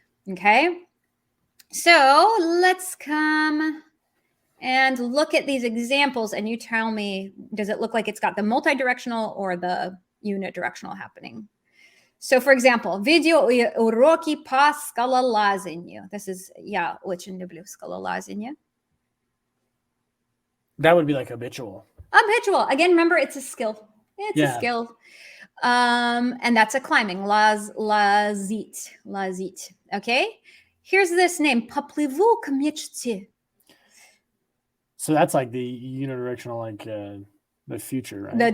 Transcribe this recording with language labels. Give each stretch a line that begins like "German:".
English: Okay, so let's come and look at these examples, and you tell me, does it look like it's got the multi-directional or the unidirectional happening? So, for example,
Russian: видеоуроки по скалолазанию.
English: This is,
Russian: я очень люблю скалолазание.
English: That would be like habitual. Habitual. Again, remember, it's a skill. It's a skill. And that's a climbing.
Russian: Лазить.
English: Okay? Here's this name.
Russian: Поплыву к мечте.
English: So that's like the unidirectional, like the future, right?